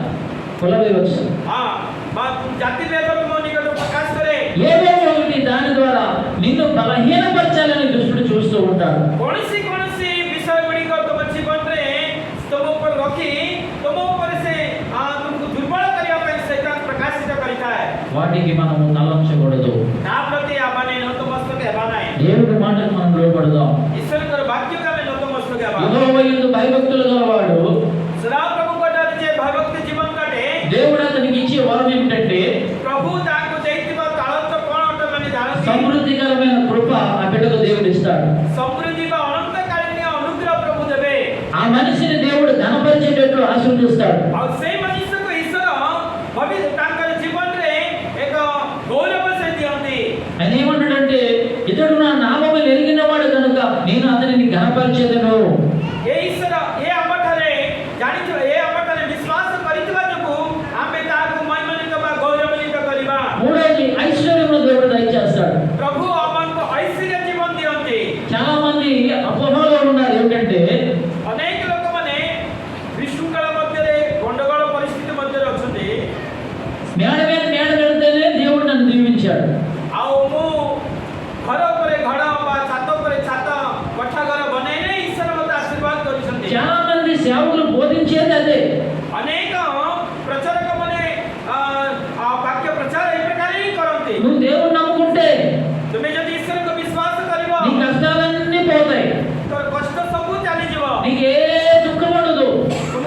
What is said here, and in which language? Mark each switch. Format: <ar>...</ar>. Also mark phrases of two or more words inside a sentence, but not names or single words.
<or>ବା ଜାତିଭେଦ ତୁମ ନିକଟ ପ୍ରକାଶ କରେ।</or> <te>ఏదో ఒకటి దాని ద్వారా నిన్ను బలహీనపరచాలని దుష్టుడు చూస్తూ ఉంటాడు.</te> <or>କୌଣସି ବିଷୟ ଗୁଡ଼ିକ ତୁମ ଜୀବନରେ ତୁମ ଉପରେ ରଖି ତୁମ ଉପରେ ସେ ତୁମକୁ ଦୁର୍ବଳ କରିବା ପାଇଁ ଶୈତାନ ପ୍ରକାଶିତ କରିଥାଏ।</or> <te>వాటికి మనము తలంచకూడదు.</te> <or>ତା ପ୍ରତି ଆମେ ନତମସ୍ତକ ହେବା ନାହିଁ।</or> <te>దేవుడి మాటకు మనం లోబడదాం.</te> <or>ଈଶ୍ୱରଙ୍କର ବାକ୍ୟକୁ ଆମେ ନତମସ୍ତକ ହେବା।</or> <te>యెహోవా యందు భయభక్తులు గలవాడు</te> <or>ସଦାପ୍ରଭୁଙ୍କଠାରେ ଯେ ଭୟଭକ୍ତି ଜୀବନ କାଟେ</or> <te>దేవుడు అతనికి ఇచ్చే వరం ఏమిటంటే</te> <or>ପ୍ରଭୁ ତାଙ୍କୁ ଦେଇଥିବା ତାଳନ୍ତ କ'ଣ ଅଟେ ମାନେ ଜାଣନ୍ତି?</or> <te>సమృద్ధికరమైన కృప ఆ బిడ్డకు దేవుడు ఇస్తాడు.</te> <or>ସମୃଦ୍ଧି ବା ଅନନ୍ତକାଳୀନ ଅନୁଗ୍ରହ ପ୍ରଭୁ ଦେବେ।</or> <te>ఆ మనిషిని దేవుడు ఘనపరిచేటట్లు ఆశీర్వదిస్తాడు.</te> <or>ଆଉ ସେଇ ମନୁଷ୍ୟକୁ ଈଶ୍ୱର ତାଙ୍କର ଜୀବନରେ ଏକ ଗୌରବ ସେ ଦିଅନ୍ତି।</or> <te>ఆయన ఏమంటాడంటే ఇతడు నా నామము ఎరిగిన వాడు కనుక నేను అతనిని ఘనపరిచేదను.</te> <or>ଏ ଈଶ୍ୱର ଆମଠାରେ ବିଶ୍ୱାସ କରିଥିବା ଯୋଗୁଁ ଆମେ ତାହାକୁ ମହିମାନ୍ୱିତ ବା ଗୌରବାନ୍ୱିତ କରିବା।</or> <te>మూడోది ఐశ్వర్యము దేవుడు దయచేస్తాడు.</te> <or>ପ୍ରଭୁ ଆମକୁ ଐଶ୍ୱର୍ଯ୍ୟ ଜୀବନ ଦିଅନ୍ତି।</or> <te>చాలా మంది అపోహలో ఉన్నారు ఏమిటంటే</te> <or>ଅନେକ ଲୋକମାନେ ବିଶୃଙ୍ଖଳ ମଧ୍ୟରେ ଗଣ୍ଡଗୋଳ ପରିସ୍ଥିତି ମଧ୍ୟରେ ଅଛନ୍ତି।</or> <te>మేడ మీద మేడ కడితేనే దేవుడు నన్ను దీవించాడు.</te> <or>ଆଉ ମୁଁ ଘର ଉପରେ ଘର ବା ଛାତ ଉପରେ ଛାତ କୋଠା ଘର ବନେଇଲେ ଈଶ୍ୱର ମୋତେ ଆଶୀର୍ବାଦ କରିଛନ୍ତି।</or> <te>చాలా మంది సేవకులు బోధించేది అదే.</te> <or>ଅନେକ ପ୍ରଚାରକ ମାନେ ବାକ୍ୟ ପ୍ରଚାର ଏ ପ୍ରକାର ହିଁ କରନ୍ତି।</or> <te>నువ్వు దేవుని నమ్ముకుంటే</te> <or>ତୁମେ ଯଦି ଈଶ୍ୱରଙ୍କୁ ବିଶ୍ୱାସ କରିବ</or> <te>నీ కష్టాలన్నీ పోతాయి,</te> <or>ତୋର କଷ୍ଟ ସବୁ ଚାଲିଯିବ,</or> <te>నీకు ఏ దుఃఖం ఉండదు.</te>